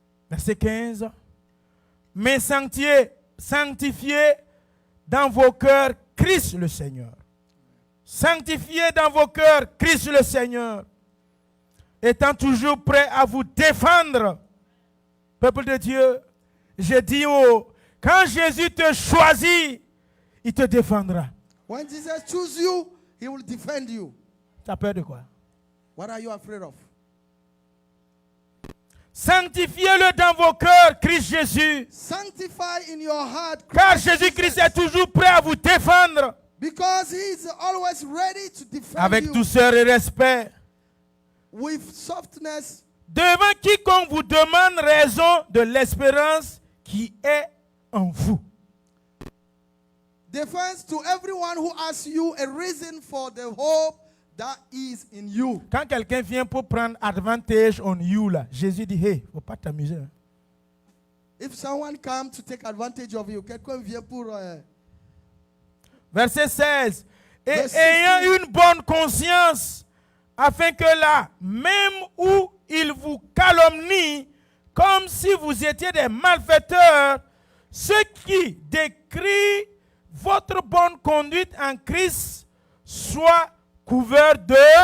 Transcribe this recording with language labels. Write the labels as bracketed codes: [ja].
[fr] Verset 15. Mais sanctifiez dans vos cœurs Christ le Seigneur. Sanctifiez dans vos cœurs Christ le Seigneur. Étant toujours prêt à vous défendre. Peuple de Dieu, je dis quand Jésus te choisit, il te défendra. [en] When Jesus chooses you, he will defend you. [fr] Tu as peur de quoi? [en] What are you afraid of? [fr] Sanctifiez-le dans vos cœurs, Christ Jésus. [en] Sanctify in your heart [fr] Car [en] Christ [fr] Jésus-Christ [en] Jesus. [fr] est toujours prêt à vous défendre. [en] Because he is always ready to defend [fr] Avec [en] you [fr] douceur et respect. [en] with softness, [fr] Devant quiconque vous demande raison de l'espérance qui est en vous. [en] defense to everyone who asks you a reason for the hope that is in you. [fr] Quand quelqu'un vient pour prendre [en] advantage on you, [fr] là, Jésus dit, hey, faut pas t'amuser. Hein. [en] If someone comes to take advantage of you, [fr] quelqu'un vient pour Verset 16. Et Verset ayant 16. une bonne conscience, afin que là, même où il vous calomnie, comme si vous étiez des malfaiteurs, ceux qui décrient votre bonne conduite en Christ soient couverts de...